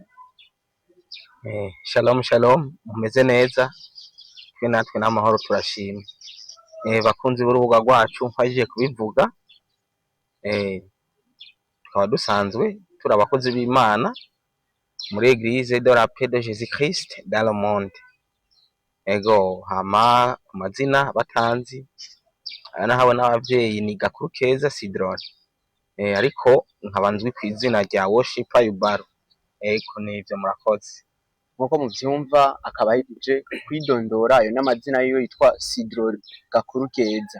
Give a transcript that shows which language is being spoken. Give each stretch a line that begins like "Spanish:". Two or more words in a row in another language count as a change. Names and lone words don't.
Rundi: Shalom shalom mumeze neza twe natwe n'amahoro turashima. Bakunzi b'urubuga rwacu nkwaje kubivuga tukaba dusanzwe turi abakozi b'Imana muri Église de la Paix de Jésus Christ dans le monde. Ego hama amazina batanzi nahabona abavyeyi ni Gakuru Keza Sidron ariko nkabanzwi ku izina rya Worshiper Yubaro. Eko nivyo murakoze. Nkuko muvyumva akaba yije kwidondora ayo n'amazina yiwe yitwa Sidron Gakuru Keza.